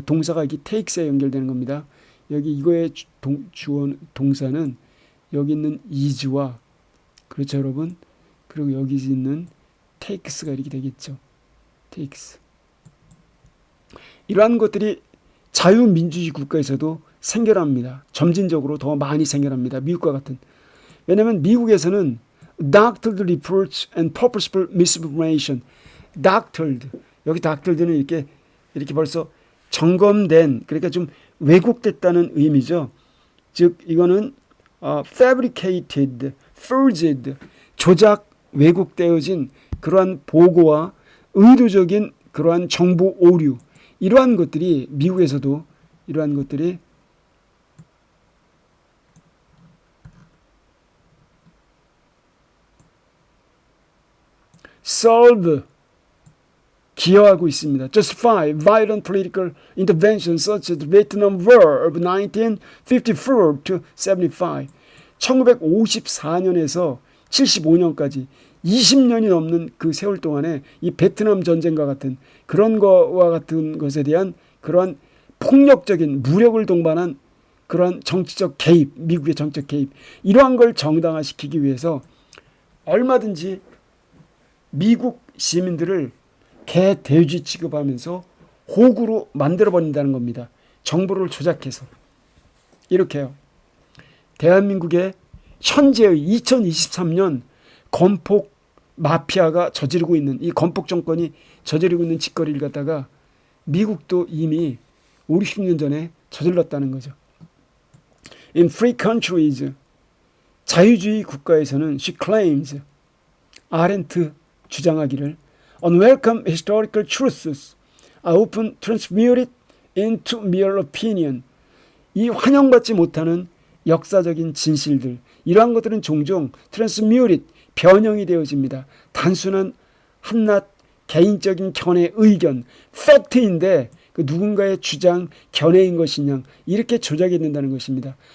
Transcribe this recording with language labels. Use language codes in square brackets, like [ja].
[ko] 동사가 여기 takes에 연결되는 겁니다. 여기 이거의 동사는 여기 있는 is와 그렇죠 여러분? 그리고 여기 있는 takes가 이렇게 되겠죠. [en] takes. [ko] 이러한 것들이 자유민주주의 국가에서도 생겨납니다. 점진적으로 더 많이 생겨납니다. 미국과 같은. 왜냐하면 미국에서는 [en] doctored reproach and purposeful misinformation. doctored. [ko] 여기 doctored는 이렇게 벌써 점검된 그러니까 좀 왜곡됐다는 의미죠. 즉 이거는 [en] fabricated, forged, [ko] 조작, 왜곡되어진 그러한 보고와 의도적인 그러한 정보 오류 이러한 것들이 미국에서도 이러한 것들이 serve 기여하고 있습니다. [en] Justify violent political intervention such as the Vietnam War of 1954 to 75. [ko] 1954년에서 75년까지 20년이 넘는 그 세월 동안에 이 베트남 전쟁과 같은 그런 거와 같은 것에 대한 그러한 폭력적인 무력을 동반한 그러한 정치적 개입, 미국의 정치적 개입 이러한 걸 정당화시키기 위해서 얼마든지 미국 시민들을 개돼지 취급하면서 호구로 만들어버린다는 겁니다. 정보를 조작해서. 이렇게요. 대한민국의 현재의 2023년 건폭 마피아가 저지르고 있는 이 건폭 정권이 저지르고 있는 짓거리를 갖다가 미국도 이미 5, 60년 전에 저질렀다는 거죠. [en] In free countries, [ko] 자유주의 국가에서는 [en] she claims, [ko] 아렌트 주장하기를 [en] unwelcome historical truths are often transmuted into mere opinion. [ko] 이 환영받지 못하는 역사적인 진실들 이러한 것들은 종종 transmuted, 변형이 되어집니다. 단순한 한낱 개인적인 견해, 의견, 팩트인데 그 누군가의 주장, 견해인 것이냐 이렇게 조작이 된다는 것입니다.